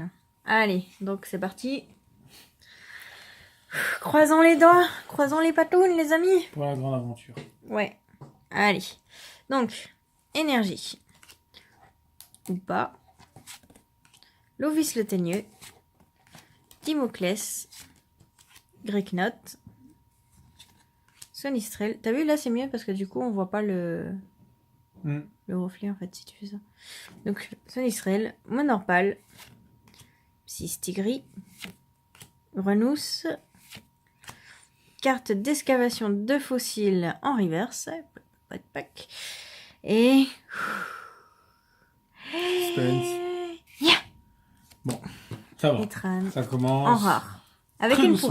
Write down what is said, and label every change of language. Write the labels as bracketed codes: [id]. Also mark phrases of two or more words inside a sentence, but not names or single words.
[fr] Allez, donc c'est parti. Croisons les doigts, croisons les patounes, les amis. Pour la grande aventure. Ouais. Allez. Donc, énergie. Ou pas. Lovis le Teigneux. Dimoclès. Greyknot. Sonistrel. T'as vu, là, c'est mieux parce que du coup, on voit pas le reflet, en fait, si tu fais ça. Donc, Sonistrel. Monorpal. Psystigri. Renousse. Carte d'excavation de fossiles en reverse. Et... Suspense. Yeah. Bon, ça va. Nitran. Ça commence... En rare. Avec très une doucement.